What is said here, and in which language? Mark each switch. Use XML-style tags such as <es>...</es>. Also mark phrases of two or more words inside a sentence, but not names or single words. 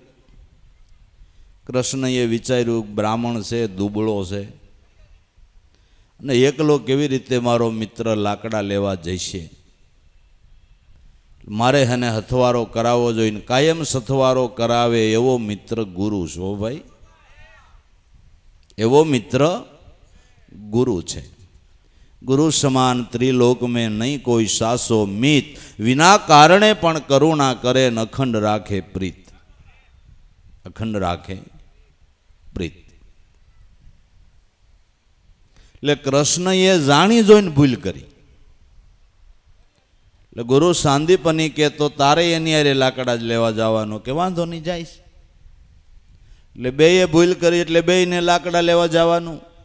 <gu>કૃષ્ણએ વિચાર્યું બ્રાહ્મણ છે, દુબળો છે, અને એકલો કેવી રીતે મારો મિત્ર લાકડા લેવા જશે, મારે એને હથવારો કરાવવો જોઈએ. કાયમ સથવારો કરાવે એવો મિત્ર ગુરુ છો ભાઈ, એવો મિત્ર ગુરુ છે.</gu> <hi>गुरु समान त्रिलोक में नहीं कोई सासो मीत,</hi> <gu>વિના કારણે પણ કરુણા કરે ન અખંડ રાખે પ્રીત, અખંડ રાખે પ્રીત। એટલે કૃષ્ણએ જાણી જોઈને ભૂલ કરી। એટલે ગુરુ સાંદીપની કે તો તારે એની હારે લાકડા જ લેવા જવાનું, કે વાંધો નહીં જઈશ। એટલે બેયે ભૂલ કરી એટલે બેયને લાકડા લેવા જવાનું।</gu>